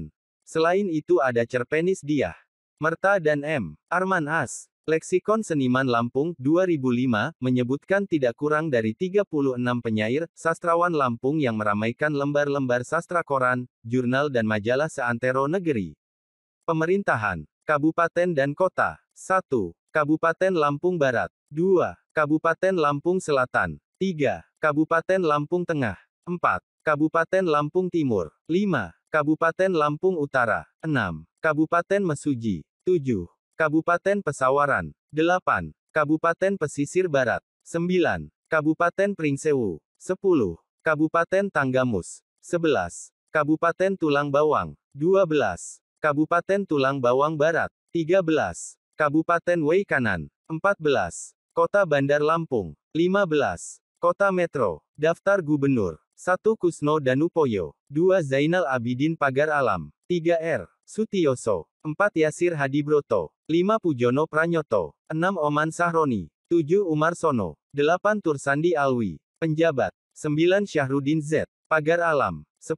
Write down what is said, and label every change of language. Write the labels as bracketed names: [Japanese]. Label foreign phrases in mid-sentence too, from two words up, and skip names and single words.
[Indonesian] Selain itu ada Cerpenis Diah Merta dan M. Arman As. Leksikon Seniman Lampung, 2005, menyebutkan tidak kurang dari 36 penyair, sastrawan Lampung yang meramaikan lembar-lembar sastra koran, jurnal dan majalah seantero negeri. Pemerintahan Kabupaten dan Kota. 1. Kabupaten Lampung Barat. 2. Kabupaten Lampung Selatan. 3. Kabupaten Lampung Tengah. 4. Kabupaten Lampung Timur. 5. Kabupaten Lampung Utara. 6. Kabupaten Mesuji. 7. Kabupaten Pesawaran. 8. Kabupaten Pesisir Barat. 9. Kabupaten Pringsewu. 10. Kabupaten Tanggamus. 11. Kabupaten Tulang Bawang. 12. Kabupaten Tulang Bawang Barat. 13. Kabupaten Wei Kanan. 14. Kota Bandar Lampung. 15. Kota Metro. Daftar Gubernur. 1. Kusno Danupoyo. 2. Zainal Abidin Pagar Alam. 3. R. Sutioso. 4. Yasir Hadibroto. 5. Pujono Pranyoto. 6. Oman Sahroni. 7. Umar Sono. 8. Tursandi Alwi. Penjabat. 9. Syahrudin Z. Pagar Alam. 10.